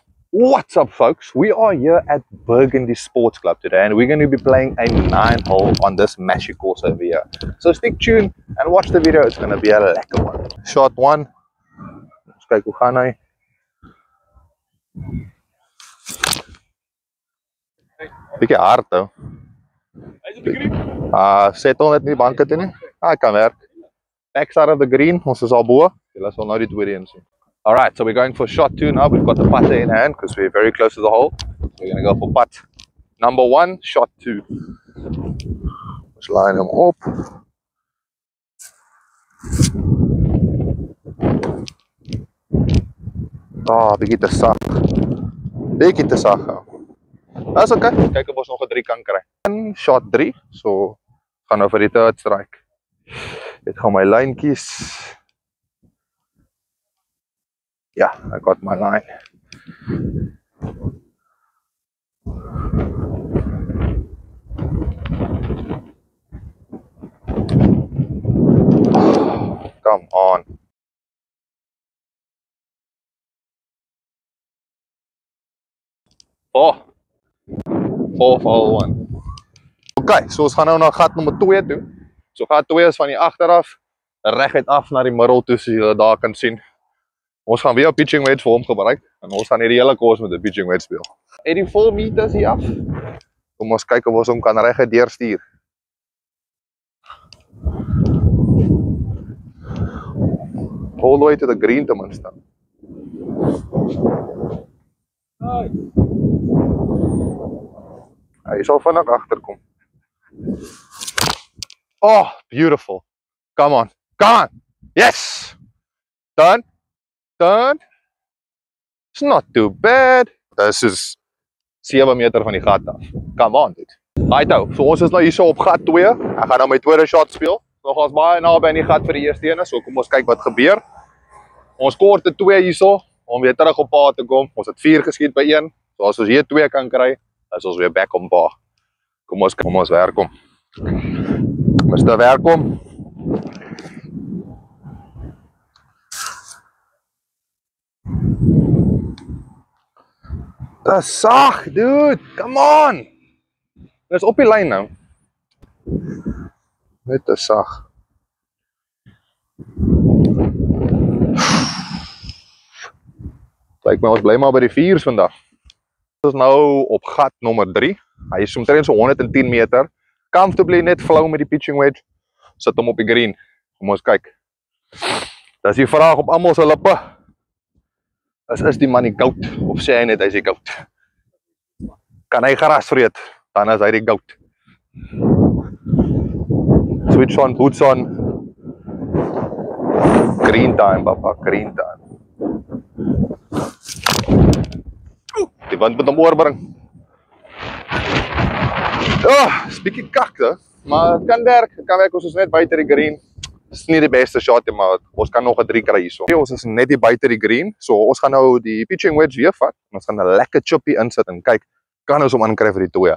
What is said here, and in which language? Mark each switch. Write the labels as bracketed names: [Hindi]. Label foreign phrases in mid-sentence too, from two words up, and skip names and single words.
[English] What's up, folks? We are here at Burgundy Sports Club today, and we're going to be playing a 9-hole on this Mashi course over here. So stick tuned and watch the video. It's going to be a lekker one. [Afrikaans] Shot 1. Let's kyk hoe gaan hy. Bietjie [English] hard though. [Afrikaans] Settle net nie die banke toe nie. Kan werk. [English] Backside of the green, [Afrikaans] ons is al bo. Julle sal nou die tweede een sien. [English] Alright, so we're going for shot 2 now. We've got the putter in hand because we're very close to the hole. So we're going to go for putt number 1, shot 2. Let's line him up. [Afrikaans] Bietjie te sag. Bietjie te sag. [English] That's okay. [Afrikaans] Kyk of ons nog 'n 3 kan kry. En shot 3. So gaan nou vir die [English] third strike. [Afrikaans] Dit gaan my lyntjies. [English] Yeah, I got my line. Come on. Fourth hole 1. [Afrikaans] Okay, so ons gaan nou na gat nommer 2 toe. So gat 2 is van die agteraf reguit af na die middel toe, so jy daar kan sien. Ons gaan weer 'n [English] pitching wedge [Afrikaans] vir hom gebruik en ons gaan hierdie hele course met 'n pitching wedge speel. 84 meters hier af. Kom ons kyk of ons hom kan reguit deurstuur. [English] All the way to the green [Afrikaans] ten minste. Hy sal vinnig agterkom. [English] Oh, beautiful. Come on. Come on. Yes. Done. Done. It's not too bad. This is [Afrikaans] 7 meter van die gat af. [English] Come on, dude. [Afrikaans] Right nou, so ons is nou hier so op gat 2. Ek gaan nou my tweede shot speel. Nog ons baie naby aan die gat vir die eerste ene, so kom ons kyk wat gebeur. Ons korte 2 hierso om weer terug op pa te kom. Ons het 4 geskiet by 1. So as ons hier 2 kan kry, is ons weer back op pa. Kom ons werk hom. Mr. werk hom. Dis sag, [English] dude. Come on. [Afrikaans] Dis op die lyn nou. Net te sag. Lyk my ons bly maar by die 4's vandag. Ons is nou op gat nommer 3. Hy is omtrent so 110 meter. Comfortably net flow met die [English] pitching wedge. [Afrikaans] Sit hom op die green. Kom ons kyk. Dis die vraag op almal se lippe. Is die man die goat of sê hy net hy is die goat? Kan hy gras vreet, dan is hy die goat. [English] Switch on, boots on. Green time, papa, green time. [Afrikaans] Die wind moet hom oorbring. Is bietjie kak, maar kan werk ons is net buite die green. Dis nie die beste shot nie, maar ons kan nog 'n 3 kry hierso. Ons is net hier buite die green, so ons gaan nou die [English] pitching wedge [Afrikaans] weer vat en ons gaan 'n lekker chippy insit en kyk, kan ons hom aankry vir die 2.